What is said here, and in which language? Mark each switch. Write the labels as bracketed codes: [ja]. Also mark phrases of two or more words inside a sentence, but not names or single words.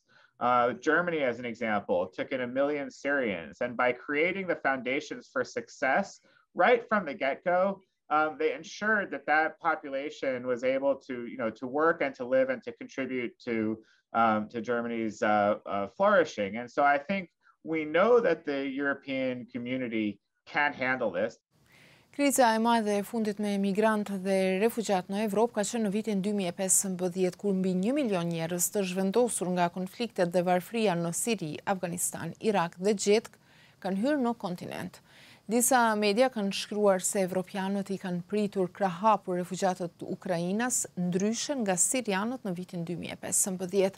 [en] Germany, as an example, took in 1 million Syrians, and by creating the foundations for success right from the get-go, they ensured that population was able to work and to live and to contribute to Germany's flourishing. And so I think we know that the European community can handle this. [sq] Kriza e madhe e fundit me migrantë dhe refugjat në Evropë ka qenë në vitin 2015, kur mbi 1 milion njerëz të zhvendosur nga konfliktet dhe varfëria në Siri, Afganistan, Irak dhe Gjetk kanë hyrë në kontinent. Disa media kanë shkruar se evropianët i kanë pritur krah hapur refugjatët Ukrainas, ndryshe nga sirianët në vitin 2015.